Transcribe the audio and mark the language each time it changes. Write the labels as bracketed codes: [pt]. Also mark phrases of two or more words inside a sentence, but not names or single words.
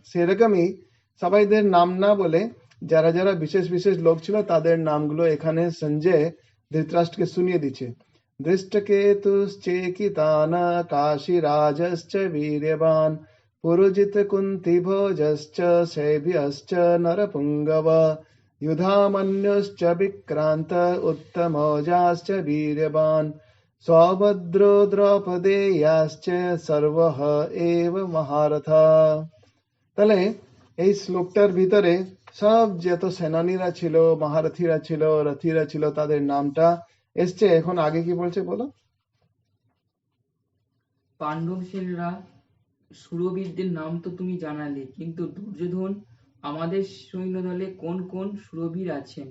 [bn] সেরকমই সবাইদের নাম না বলে যারা যারা বিশেষ বিশেষ লোক ছিল তাদের নামগুলো এখানে সঞ্জয় ধৃতরাষ্ট্রকে শুনিয়ে দিচ্ছে। [sa] দৃষ্টকেতুশ্চেকিতান কাশীরাজশ্চ বীর্যবান পুরুজিত কুন্তিভোজশ্চ শৈব্যশ্চ নরপুঙ্গব युधामन्युश्च विक्रान्त उत्तमौजाश्च वीर्यवान् सौभद्रो द्रौपदेयाश्च सर्वः एव महारथा। [bn] তাহলে এই শ্লোকটার ভিতরে সব যত সেনানীরা ছিল, মহারথীরা ছিল, রথীরা ছিল, তাদের নামটা এসছে। এখন আগে কি বলছে বলো? পাণ্ডব সেনরা শূরবীরদের নাম তো তুমি জানালে, কিন্তু দুর্যোধন আমাদের সৈন্যদলে কোন কোন শূরবীর আছেন?